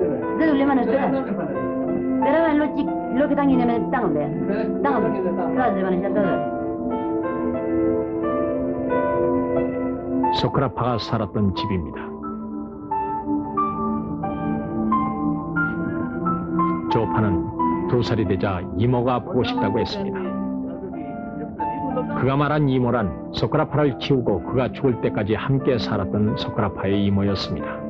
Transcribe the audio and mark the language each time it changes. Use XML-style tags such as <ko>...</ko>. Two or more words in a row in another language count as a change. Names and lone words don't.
<ms>Dah le mana tu. Dah lo kita ni mana tang le, tang. Dah le mana jatuh.</ms> <ko>소크라파가 살았던 집입니다. 조파는 2살이 되자 이모가 보고 싶다고 했습니다. 그가 말한 이모란 소크라파를 키우고 그가 죽을 때까지 함께 살았던 소크라파의 이모였습니다.</ko>